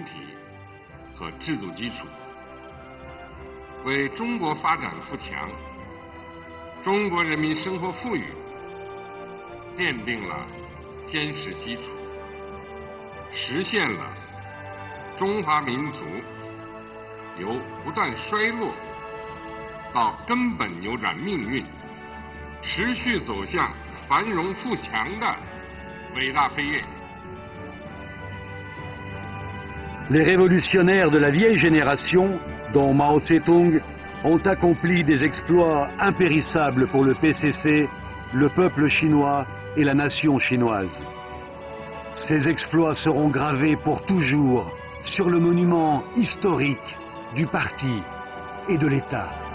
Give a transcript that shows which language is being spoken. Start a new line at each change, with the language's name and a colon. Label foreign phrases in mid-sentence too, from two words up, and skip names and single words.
Chinese: 提和制度基础，为中国发展富强、中国人民生活富裕奠定了坚实基础，实现了中华民族由不断衰落到根本扭转命运、持续走向繁荣富强的伟大飞跃。
French: Les révolutionnaires de la vieille génération, dont Mao Tse-tung, ont accompli des exploits impérissables pour le PCC, le peuple chinois et la nation chinoise. Ces exploits seront gravés pour toujours sur le monument historique du parti et de l'État.